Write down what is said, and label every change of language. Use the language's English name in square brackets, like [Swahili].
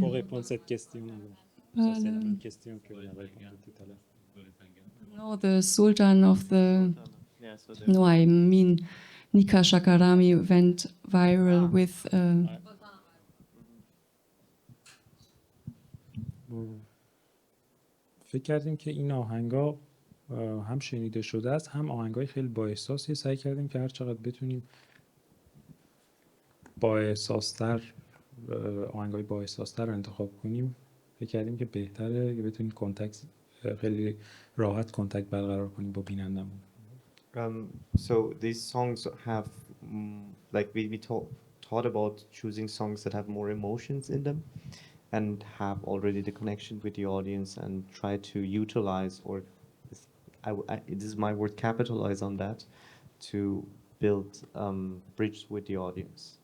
[French] Pour répondre à cette question, ça c'est la même question que j'avais répondu tout à l'heure. [English] No, the Sultan of the. Yeah, so No, I mean, Nika Shakarami went viral with. [Persian] فکر کردیم که این آهنگا هم شنیده شده است، هم آهنگای خیلی با احساسی. سعی کردیم که هر چقدر بتونیم با احساستر آهنگای با احساستر رو انتخاب کنیم. فکر کردیم که بهتره که بتونیم کنتکت خیلی راحت کنتکت برقرار کنیم با بینندمون. [English] So these songs have like we thought about choosing songs that have more emotions in them and have already the connection with the audience, and try to utilize, or it is my word, capitalize on that to build bridge with the audience.